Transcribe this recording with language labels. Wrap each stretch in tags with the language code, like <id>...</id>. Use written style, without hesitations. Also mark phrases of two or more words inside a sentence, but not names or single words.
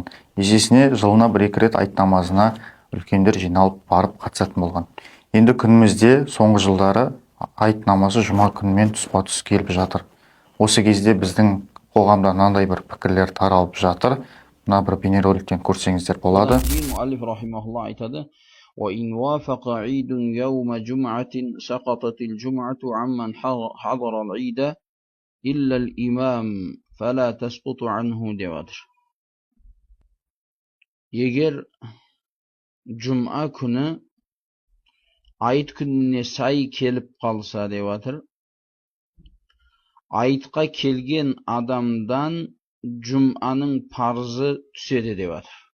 <kk>Есесіне жылына 1-2 рет айт намазына үлкендер жиналып барып қатысатын болған. Енді күнімізде соңғы жылдары айт намазы жұма күнімен тұспа-тұс келіп жатыр. Осы кезде біздің қоғамда мынандай бір пікірлер таралып жатыр. Мына бір бейнероликтен көрсеңіздер болады. Муаллиф рахимахуллах айтады:</kk> <ar>"وإن وافق عيد يوم جمعة سقطت الجمعة عمن حضر العيد إلا الإمام فلا تسقط عنه"</ar> <kk>деп жатыр. Егер жұма күні айт күніне сай келіп қалса деп жатыр, айтқа келген адамдан жұманың парызы түседі деп жатыр.</kk>